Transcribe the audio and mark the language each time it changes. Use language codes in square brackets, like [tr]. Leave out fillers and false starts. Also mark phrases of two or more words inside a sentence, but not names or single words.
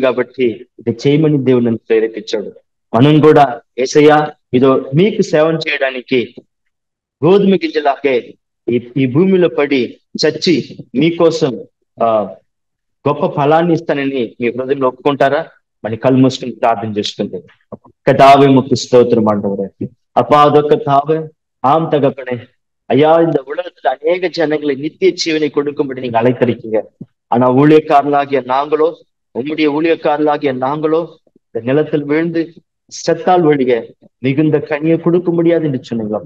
[te] కాబట్టి ఇది చేయమని దేవుని ప్రేరేపించాడు. మనం కూడా యేసయ్యా ఇదో మీకు సేవం చేయడానికి గోధుమ గింజలాగే ఈ భూమిలో పడి చచ్చి మీకోసం గొప్ప ఫలాన్ని ఇస్తానని మీ హృదయంలో ఒప్పుకుంటారా? మన కళ్ళు మూసుకుని ప్రార్థన చేసుకుంటే, [ta] கர்த்தாவே உமக்கு ஸ்தோத்திரம் ஆண்டவரே. அப்பா, அதற்கு தாவே ஆம் தகப்பனே, ஐயா, இந்த உலகத்துல அநேக ஜனங்களை நித்திய ஜீவனை கொடுக்கும்படி நீங்க அழைத்திருக்கீங்க. ஆனா ஊழியக்காரர்களாகிய நாங்களோ, உம்முடைய ஊழியக்காரர்களாகிய நாங்களோ இந்த நிலத்தில் விழுந்து செத்தால் ஒழிய மிகுந்த கனியை கொடுக்க முடியாது என்று சொன்னீங்களப்பா.